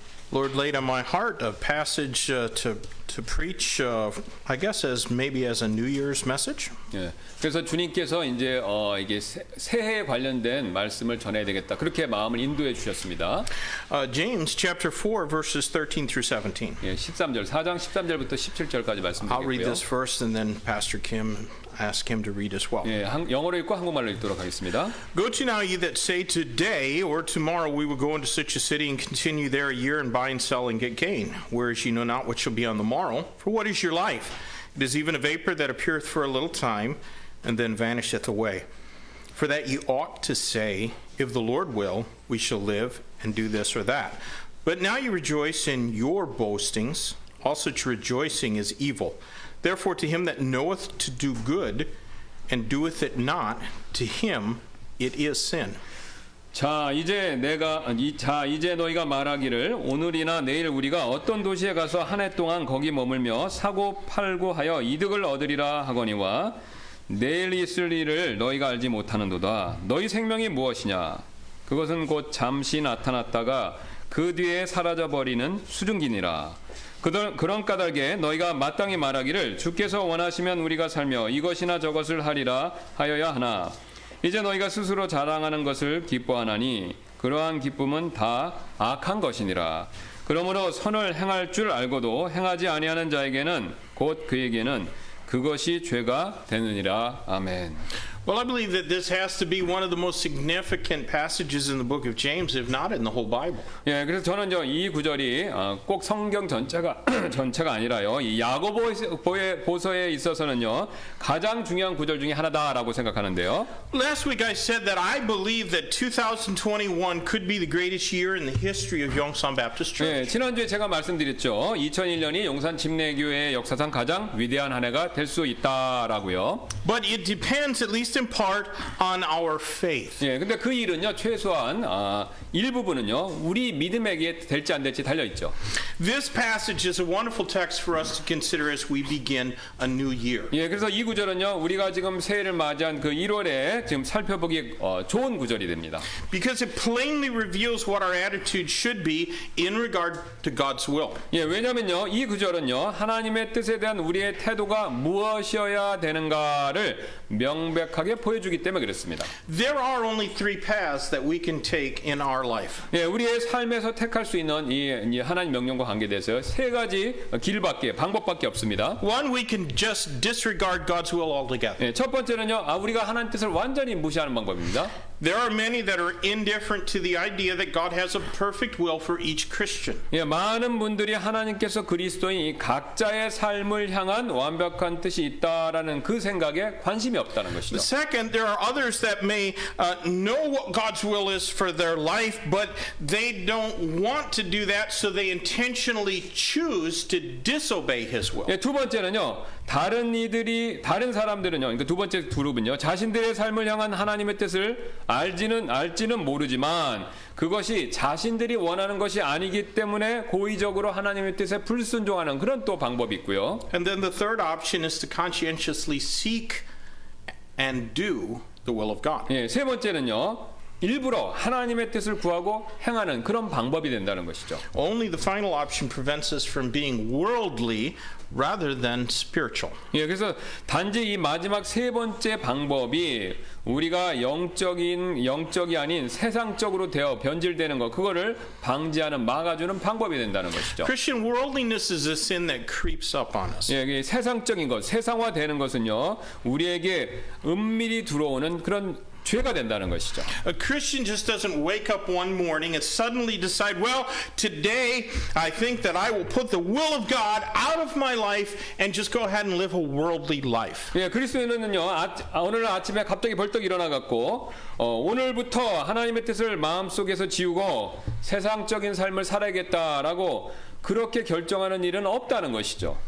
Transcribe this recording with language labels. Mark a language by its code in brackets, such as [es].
[en] Lord laid on my heart a passage to preach, I guess maybe as a New Year's message. [ko] 예, 그래서 주님께서 이제 이게 새해에 관련된 말씀을 전해야 되겠다 그렇게 마음을 인도해 주셨습니다. [en] James chapter 4 verses 13 through 17. [ko] 예, 13절 4장 13절부터 17절까지 [en] I'll read [ko] 말씀드리겠고요. [en] this first and then Pastor Kim ask him to read as well. [ko] 예, 영어로 읽고 한국말로 읽도록 하겠습니다. [en] Go to now ye that say today or tomorrow we will go into such a city and continue there a year and buy and sell and get gain, whereas ye know not what shall be on the morrow. For what is your life? It is even a vapor that appeareth for a little time and then vanisheth away. For that ye ought to say, if the Lord will, we shall live and do this or that. But now ye rejoice in your boastings. All such rejoicing is evil. Therefore to him that knoweth to do good and doeth it not, to him it is sin. [ko] 이제 너희가 말하기를 오늘이나 내일 우리가 어떤 도시에 가서 한 해 동안 거기 머물며 사고 팔고 하여 이득을 얻으리라 하거니와 내일 있을 일을 너희가 알지 못하는도다. 너희 생명이 무엇이냐? 그것은 곧 잠시 나타났다가 그 뒤에 사라져 버리는 수증기니라. 그런 까닭에 너희가 마땅히 말하기를 주께서 원하시면 우리가 살며 이것이나 저것을 하리라 하여야 하나. 이제 너희가 스스로 자랑하는 것을 기뻐하나니 그러한 기쁨은 다 악한 것이니라. 그러므로 선을 행할 줄 알고도 행하지 아니하는 자에게는 곧 그에게는 그것이 죄가 되느니라. 아멘. [en] Well, I believe that this has to be one of the most significant passages in the book of James, if not in the whole Bible. [ko] 예, 그래서 저는 이 구절이 꼭 성경 전체가 아니라요. 이 야고보서에 있어서는요 가장 중요한 구절 중에 하나다라고 생각하는데요. [en] Last week I said that I believe that 2021 could be the greatest year in the history of Yongsan Baptist Church. [ko] 예, 지난주에 제가 말씀드렸죠. 2001년이 용산 침례교회의 역사상 가장 위대한 한 해가 될 수 있다라고요. [en] But it depends, at least in part, on our faith. [ko] 예, 근데 그 일은요 최소한 일부분은요 우리 믿음에게 될지 안 될지 달려 있죠. [en] This passage is a wonderful text for us to consider as we begin a new year. [ko] 예, 그래서 이 구절은요 우리가 지금 새해를 맞이한 그 1월에 지금 살펴보기 좋은 구절이 됩니다. [en] Because it plainly reveals what our attitude should be in regard to God's will. [ko] 예, 왜냐면요 이 구절은요 하나님의 뜻에 대한 우리의 태도가 무엇이어야 되는가를 명백하게 보여주기 때문에 그렇습니다. [en] There are only three paths that we can take in our life. [ko] 예, 우리의 삶에서 택할 수 있는 이 하나님 명령과 관계돼서 세 가지 방법밖에 없습니다. [en] One, we can just disregard God's will altogether. [ko] 예, 첫 번째는요 우리가 하나님 뜻을 완전히 무시하는 방법입니다. [en] There are many that are indifferent to the idea that God has a perfect will for each Christian. [ko] 예, 많은 분들이 하나님께서 그리스도인 이 각자의 삶을 향한 완벽한 뜻이 있다라는 그 생각에 관심이 없다는 것이죠. [en] Second, there are others that may know what God's will is for their life, but they don't want to do that, so they intentionally choose to disobey His will. [ko] 예, 두 번째는요. 다른 사람들은요. 그러니까 두 번째 그룹은요. 자신들의 삶을 향한 하나님의 뜻을 알지는 모르지만 그것이 자신들이 원하는 것이 아니기 때문에 고의적으로 하나님의 뜻에 불순종하는 그런 또 방법이 있고요. [en] And then the third option is to conscientiously seek and do the will of God. [ko] 예, 세 번째는요. 일부러 하나님의 뜻을 구하고 행하는 그런 방법이 된다는 것이죠. [en] Only the final option prevents us from being worldly rather than spiritual. [ko] 예, 그래서 단지 이 마지막 세 번째 방법이 우리가 영적이 아닌 세상적으로 되어 변질되는 것, 그거를 방지하는 막아주는 방법이 된다는 것이죠. [en] Christian worldliness is a sin that creeps up on us. [ko] 예, 세상적인 것, 세상화되는 것은요, 우리에게 은밀히 들어오는 그런 죄가 된다는 것이죠. [en] A Christian just doesn't wake up one morning and suddenly decide, well, today I think that I will put the will of God out of my life and just go ahead and live a worldly life. [ko] 예, 그리스도인은요, 오늘 아침에 갑자기 벌떡 일어나갖고, 오늘부터 하나님의 뜻을 마음속에서 지우고 세상적인 삶을 살아야겠다라고 그렇게 결정하는 일은 없다는 것이죠.